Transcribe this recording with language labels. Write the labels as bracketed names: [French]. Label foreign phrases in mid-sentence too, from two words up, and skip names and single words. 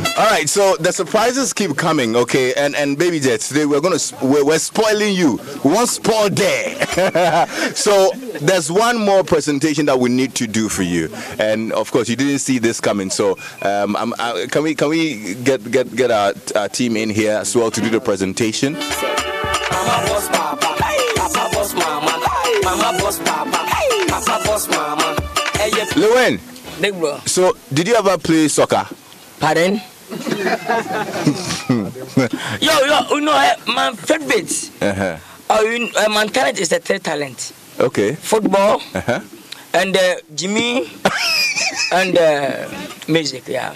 [English] right, so the surprises keep coming, okay? And Baby Jet, today we're spoiling you. We won't spoil there. So there's one more presentation that we need to do for you, and of course you didn't see this coming. So can we get our team in here as well to do the presentation? Mama boss papa, papa boss mama, mama boss papa, papa boss mama. Lewin, Big bro. So did you ever play soccer? Pardon? yo, you know my favorite. My talent is the third talent. Okay. Football. And Jimmy and music, yeah.